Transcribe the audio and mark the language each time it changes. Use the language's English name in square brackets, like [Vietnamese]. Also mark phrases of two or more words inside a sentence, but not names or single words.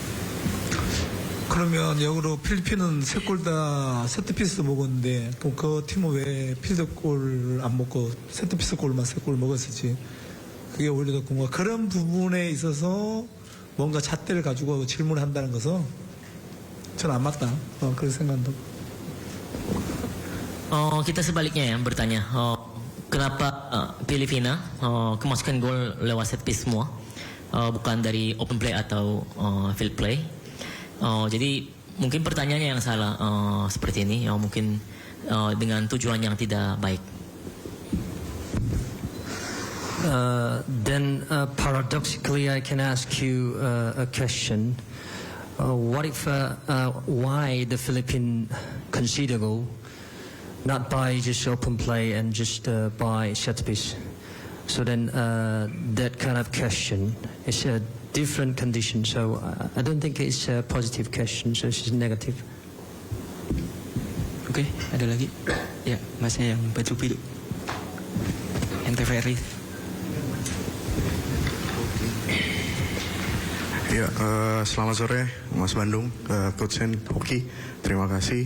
[Korean] 그러면 역으로 필리핀은 3골 다 세트피스 먹었는데 또 그 팀은 왜 필드골 안 먹고 세트피스 골만 3골 먹었을지 그게 오히려 더 궁금해요. 그런 부분에 있어서 뭔가 잣대를 가지고 질문을 한다는 것은 저는 안 맞다. 그런 생각도. [Indonesian] Kita sebaliknya ya bertanya, kenapa Filipina kemasukan gol lewat [English] set piece [Indonesian] semua, bukan dari [English] open play [Indonesian] atau [English] field play. [Indonesian] Jadi mungkin pertanyaannya yang salah seperti ini, mungkin dengan tujuan yang tidak baik. [English] Then paradoxically, I can ask you a question. What if why the Philippines conceded a goal, not by just open play and just by set piece? So then that kind of question is a different condition. So I don't think it's a positive question. So it's negative. [Indonesian] Oke, ada lagi? Ya, masnya yang baju biru. NTVRI. Ya, selamat sore Mas Bandung, Coach Sen Hoki. Terima kasih.